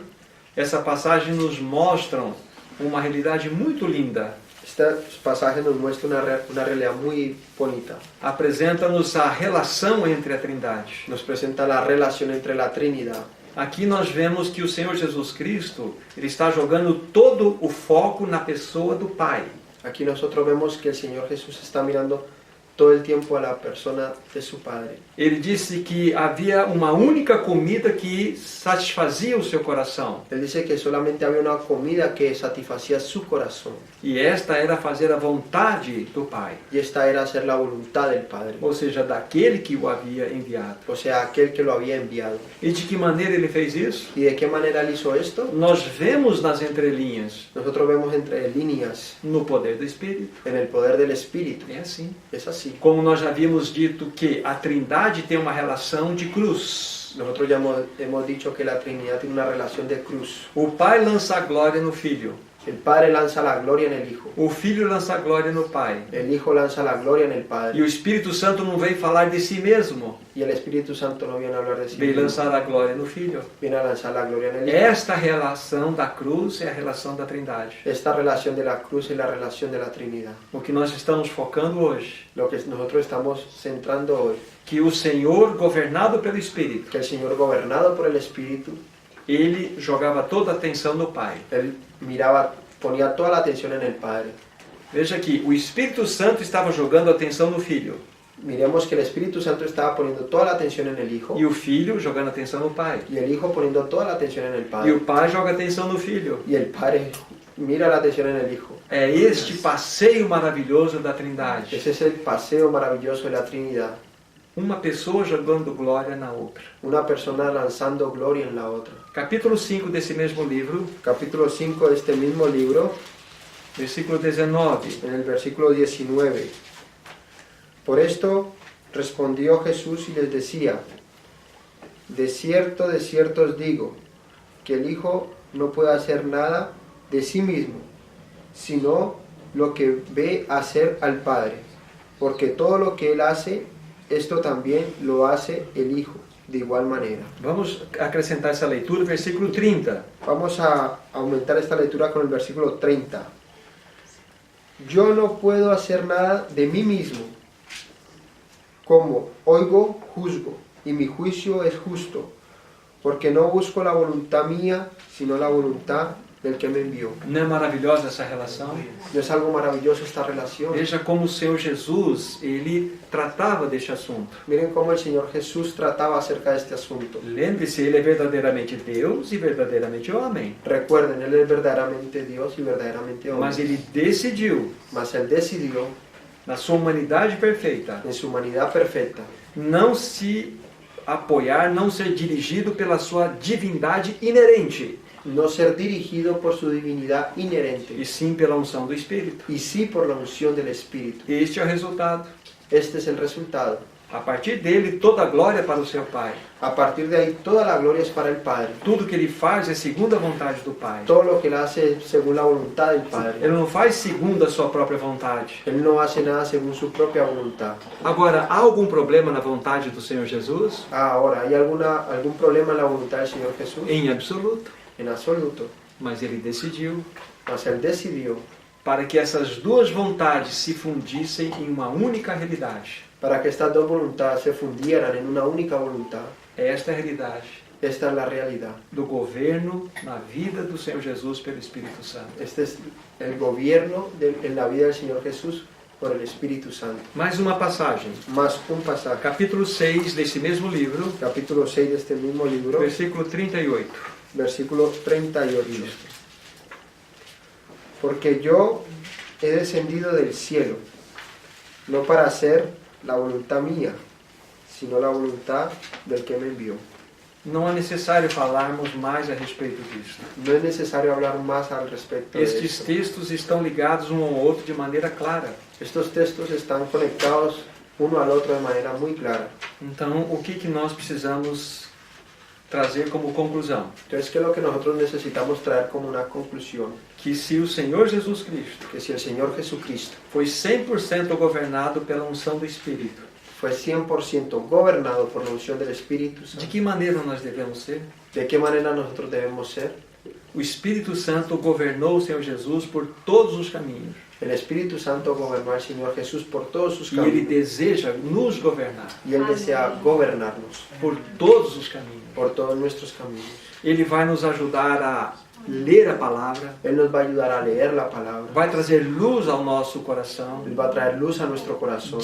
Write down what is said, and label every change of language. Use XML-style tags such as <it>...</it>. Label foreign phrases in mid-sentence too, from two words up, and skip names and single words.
<pt>essa passagem nos mostra uma realidade muito linda.</pt> <es>este pasaje nos muestra una realidad muy bonita.</es> <pt>Apresenta-nos a relação entre a Trindade.</pt> <es>Nos presenta la relación entre la Trinidad.</es> <pt>Aqui nós vemos que o Senhor Jesus Cristo, ele está jogando todo o foco na pessoa do Pai.</pt> <es>Aquí nosotros vemos que el Señor Jesús está mirando todo el tiempo a la persona de su Padre.</es> <pt>Ele disse que havia uma única comida que satisfazia o seu coração.</pt> <es>Él dice que solamente había una comida que satisfacía su corazón.</es> <pt>E esta era fazer a vontade do Pai.</pt> <es>Y esta era hacer la voluntad del Padre.</es> <pt>Ou seja, daquele que o havia enviado.</pt> <es>O sea, aquel que lo había enviado.</es> <pt>E de que maneira ele fez isso?</pt> <es>¿Y de qué manera él hizo esto?</es> <pt>Nós vemos nas entrelinhas,</pt> <es>Nosotros vemos entre líneas</es> <pt>no poder do Espírito.</pt> <es>en el poder del Espíritu.</es> <pt>É assim.</pt> <es>Es así.</es> <pt>Como nós já havíamos dito que a Trindade tem uma relação de cruz.</pt> <es>Nosotros ya hemos dicho que la Trinidad tiene una relación de cruz.</es> <pt>O Pai lança a glória no Filho.</pt> <es>El Padre lanza la gloria en el Hijo.</es> <pt>O Filho lança a glória no Pai.</pt> <es>El Hijo lanza la gloria en el</es> <pt>E</pt> <es>Padre.</es> <pt>o Espírito Santo não vem falar de si mesmo,</pt> <es>Y el Espíritu Santo no viene a hablar de sí</es> <pt>vem</pt> <es>mismo,</es> <pt>lançar a glória no Filho.</pt> <es>viene a lanzar la gloria en el Hijo.</es> <pt>Esta relação da cruz é a relação da Trindade.</pt> <es>Esta relación de la cruz es la relación de la Trinidad.</es> <pt>O que nós estamos focando hoje,</pt> <es>Lo que nosotros estamos centrando hoy,</es> <pt>que o Senhor, governado pelo Espírito,</pt> <es>que el Señor gobernado por el Espíritu,</es> <pt>ele jogava toda a atenção no Pai.</pt> <es>Él miraba, ponía toda la atención en el Padre.</es> <pt>Veja aqui, o Espírito Santo estava jogando a atenção no Filho,</pt> <es>Miremos que el Espíritu Santo estaba poniendo toda la atención en el Hijo</es> <pt>e o Filho jogando a atenção no Pai.</pt> <es>y el Hijo poniendo toda la atención en el</es> <pt>E</pt> <es>Padre.</es> <pt>o Pai joga atenção no Filho.</pt> <es>Y el Padre mira la atención en el Hijo.</es> <pt>É este passeio maravilhoso da Trindade.</pt> <es>Ese es el paseo maravilloso de la Trinidad.</es> <pt>Uma pessoa jogando glória na outra.</pt> <es>Una persona lanzando gloria en la otra.</es> <pt>Capítulo 5 desse mesmo livro,</pt> <es>Capítulo 5 de este mismo libro,</es> <pt>versículo 19.</pt> <es>en el versículo 19. Por esto respondió Jesús y les decía: de cierto os digo, que el Hijo no puede hacer nada de sí mismo, sino lo que ve hacer al Padre, porque todo lo que Él hace, esto también lo hace el Hijo, de igual manera.</es> <pt>Vamos acrescentar essa leitura, versículo 30.</pt> <es>Vamos a aumentar esta lectura con el versículo 30. Yo no puedo hacer nada de mí mismo. Como oigo, juzgo, y mi juicio es justo, porque no busco la voluntad mía, sino la voluntad del que me envió.</es> <pt>Não é maravilhosa essa relação?</pt> <es>¿No es algo maravilloso esta relación?</es> <pt>Veja como o Senhor Jesus, ele tratava deste assunto.</pt> <es>Miren cómo el Señor Jesús trataba acerca de este asunto.</es> <pt>Lembre-se, ele é verdadeiramente Deus e verdadeiramente homem.</pt> <es>Recuerden, Él es verdaderamente Dios y verdaderamente hombre.</es> <pt>Mas ele decidiu,</pt> <es>Mas Él decidió,</es> <pt>na sua humanidade perfeita,</pt> <es>en su humanidad perfecta,</es> <pt>não se apoiar, não ser dirigido pela sua divindade inerente,</pt> <es>no ser dirigido por su divinidad inherente,</es> <pt>e sim pela unção do Espírito.</pt> <es>y sí por la unción del Espíritu.</es> <pt>Este é o resultado.</pt> <es>Este es el resultado.</es> <pt>A partir dele, toda a glória para o seu Pai.</pt> <es>A partir de ahí, toda la gloria es para el Padre.</es> <pt>Tudo que ele faz é segundo a vontade do Pai.</pt> <es>Todo lo que Él hace según la voluntad del Padre.</es> <pt>Ele não faz segundo a sua própria vontade.</pt> <es>Él no hace nada según su propia voluntad.</es> <pt>Agora, há algum problema na vontade do Senhor Jesus?</pt> <es>Ahora, ¿hay algún problema en la voluntad del Señor Jesús?</es> <pt>Em absoluto.</pt> <es>En absoluto.</es> <pt>Mas ele decidiu</pt> <es>Mas Él decidió</es> <pt>para que essas duas vontades se fundissem em uma única realidade.</pt> <es>para que estas dos voluntades se fundieran en una única voluntad.</es> <pt>Esta é a realidade</pt> <es>Esta es la realidad.</es> <pt>do governo na vida do Senhor Jesus pelo Espírito Santo.</pt> <es>Este es el gobierno en la vida del Señor Jesús por el Espíritu Santo.</es> <pt>Mais uma passagem.</pt> <es>Más un pasaje.</es> <pt>Capítulo 6 desse mesmo livro,</pt> <es>Capítulo 6 de este mismo libro,</es> <pt>versículo 38.</pt> <es>versículo 38. Porque yo he descendido del cielo, no para hacer la voluntad mía, sino la voluntad del que me envió.</es> <pt>Não é necessário falarmos mais a respeito disso.</pt> <es>No es necesario hablar más al respecto de</es> <pt>Estes</pt> <es>esto.</es> <pt>textos estão ligados um ao outro de maneira clara.</pt> <es>Estos textos están conectados uno al otro de manera muy clara.</es> <pt>Então, o que nós precisamos trazer como conclusão?</pt> <es>Entonces, ¿qué es lo que nosotros necesitamos traer como una conclusión?</es> <pt>Que se o Senhor Jesus Cristo</pt> <es>Que si el Señor Jesucristo</es> <pt>foi 100% governado pela unção do Espírito,</pt> <es>fue 100% gobernado por la unción del Espíritu</es> <pt>de</pt> <es>Santo,</es> <pt>que maneira nós devemos ser?</pt> <es>¿de qué manera nosotros debemos ser?</es> <pt>O Espírito Santo governou o Senhor Jesus por todos os caminhos.</pt> <es>El Espíritu Santo gobernó al Señor Jesús por todos sus</es> <pt>E Ele</pt> <es>caminos.</es> <pt>deseja nos governar</pt> <es>Y Él desea gobernarnos</es> <pt>por todos os caminhos.</pt> <es>por todos nuestros caminos.</es> <pt>Ele vai nos ajudar a ler a palavra,</pt> <es>Él nos va a ayudar a leer la palabra.</es> <pt>vai trazer luz ao nosso coração,</pt> <es>Él va a traer luz a nuestro corazón,</es>